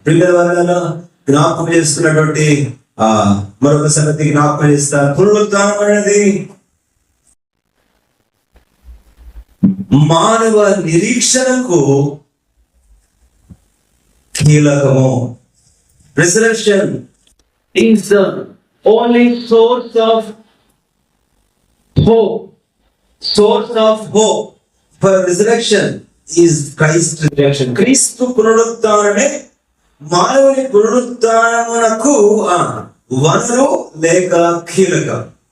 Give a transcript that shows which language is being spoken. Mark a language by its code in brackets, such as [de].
[te] పిల్లల వల్ల జ్ఞాపకం చేస్తున్నటువంటి మరొక సంగతి జ్ఞాపకం చేస్తారు. పునరుత్థానం అనేది మానవ నిరీక్షణకు కీలకము. [en] Resurrection is the only source of hope. Source of hope for resurrection is Christ's resurrection. [te] క్రీస్తు పునరుత్థానమే మానవుని పునరుత్థానమునకు వనరు లేక కీలకం.